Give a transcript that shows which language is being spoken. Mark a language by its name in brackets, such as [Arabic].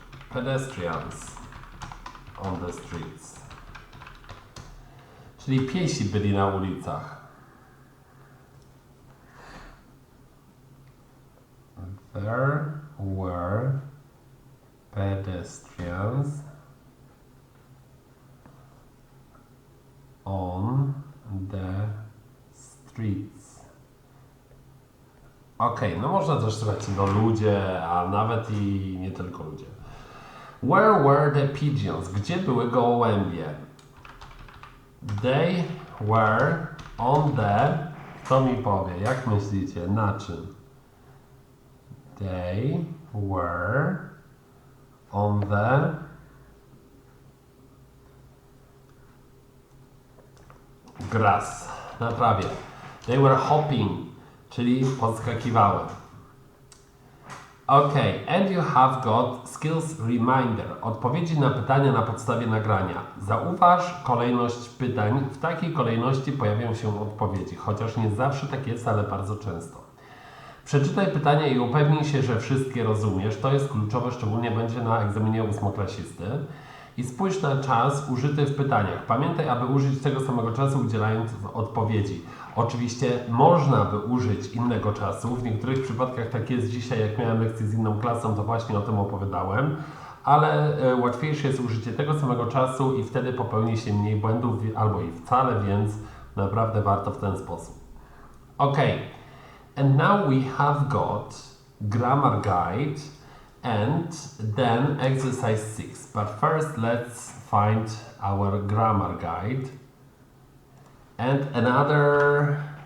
[English] Pedestrians on the streets. [Polish] Czyli piesi byli na ulicach. [English] There were pedestrians on the streets. [Polish] Okej, no można też słuchać ludzie, a nawet i nie tylko ludzie. [English] Where were the pigeons? [Polish] Gdzie były gołębie? [English] They were on the... [Polish] Kto mi powie? Jak myślicie? Na czym? [English] They were on the grass, [Polish] na trawie. [English] They were hopping, [Polish] czyli podskakiwały. [English] Okay, and you have got skills reminder. [Polish] Odpowiedzi na pytania na podstawie nagrania. Zauważ kolejność pytań. W takiej kolejności pojawią się odpowiedzi, chociaż nie zawsze tak jest, ale bardzo często. Przeczytaj pytania i upewnij się, że wszystkie rozumiesz. To jest kluczowe, szczególnie będzie na egzaminie ósmoklasisty. I spójrz na czas użyty w pytaniach. Pamiętaj, aby użyć tego samego czasu, udzielając odpowiedzi. Oczywiście można by użyć innego czasu. W niektórych przypadkach tak jest dzisiaj, jak miałem lekcję z inną klasą, to właśnie o tym opowiadałem. Ale łatwiejsze jest użycie tego samego czasu i wtedy popełni się mniej błędów albo i wcale, więc naprawdę warto w ten sposób. Ok. [English] And now we have got grammar guide and then exercise 6. But first let's find our grammar guide and another